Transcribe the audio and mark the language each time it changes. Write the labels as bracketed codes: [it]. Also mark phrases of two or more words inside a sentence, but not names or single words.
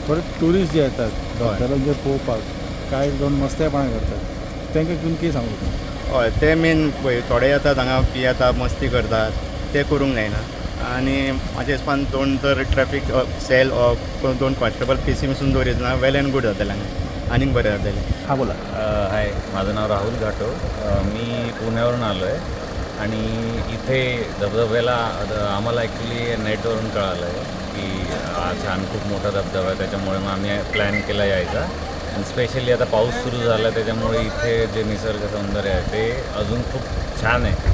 [kok] परत ट्युरिस्ट जे येतात धबधब्याक जे पळोवपाक कांय दोन मस्तेपणां करतात तांकां घेवन कितें सांगू? हय ते मेन पळय थोडे येतात हांगा पियेतात मस्ती करतात ते करूंक जायना. आनी म्हाज्या हिसपान दोन तर ट्रॅफीक सेल दोन कॉन्स्टेबल पीसी मिसून दवरीत ना [en] well and good [kok] जातलें हांगा आनीक बरें जातलें. हां बोला. [mr] हाय, माझं नाव राहुल घाटो. मी पुण्यावरून आलो आहे आणि इथे धबधब्याला आम्हाला ॲक्च्युली नेटवरून कळालं आहे की छान खूप मोठा धबधबा आहे. त्याच्यामुळे मग आम्ही प्लॅन केला यायचा आणि स्पेशली आता पाऊस सुरू झाला त्याच्यामुळे इथे जे निसर्ग सौंदर्य आहे ते अजून खूप छान आहे.